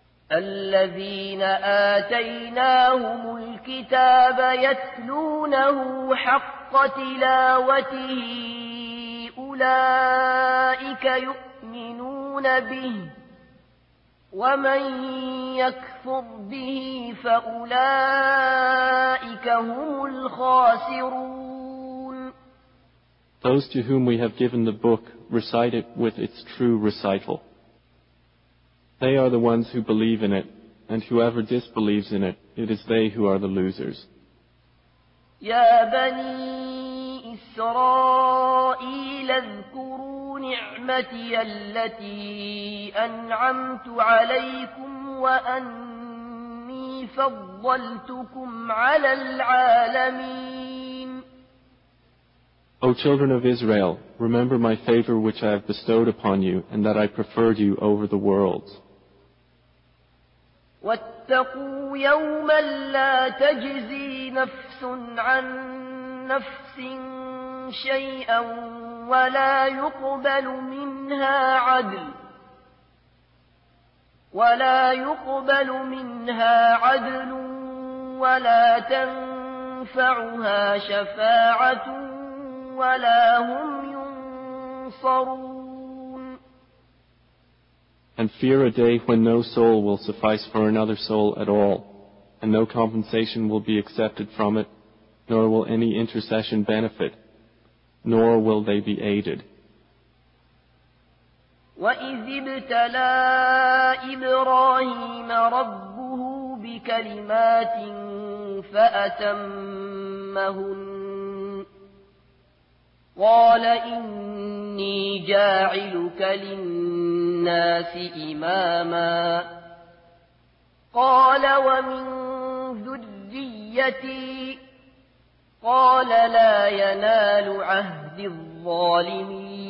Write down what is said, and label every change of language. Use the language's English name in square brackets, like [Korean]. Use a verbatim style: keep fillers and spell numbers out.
[Arabic] الَّذِينَ آتَيْنَاهُمُ الْكِتَابَ يَتْلُونَهُ حَقَّ تِلَاوَتِهِ أولئك يؤمنون به ومن يكفر به فأولئك هم الخاسرون. [English] Those to whom we have given the book recite it with its true recital. They are the ones who believe in it, and whoever disbelieves in it, it is they who are the losers. [Arabic] يا بني إسرائيل اذكروا نعمتي التي أنعمت عليكم وأني فضلتكم على العالمين. [English] O children of Israel, remember my favor which I have bestowed upon you, and that I preferred you over the worlds. [Arabic] واتقوا يوما لا تجزي نفس عن نفس شيئا ولا يقبل منها عدل ولا يقبل منها عدل ولا تنفعها شفاعة ولا هم ينصرون. [English] And fear a day when no soul will suffice for another soul at all, and no compensation will be accepted from it, nor will any intercession benefit, nor will they be aided. [Arabic] وَإِذِ ابْتَلَى إِبْرَاهِيمَ رَبُّهُ بِكَلِمَاتٍ فَأَتَمَّهُنَّ قَالَ إِنِّي جَاعِلُكَ لِلنَّاسِ إِمَامًا قَالَ وَمِن ذُرِّيَّتِي قَالَ لَا يَنَالُ عَهْدِي الظَّالِمِينَ.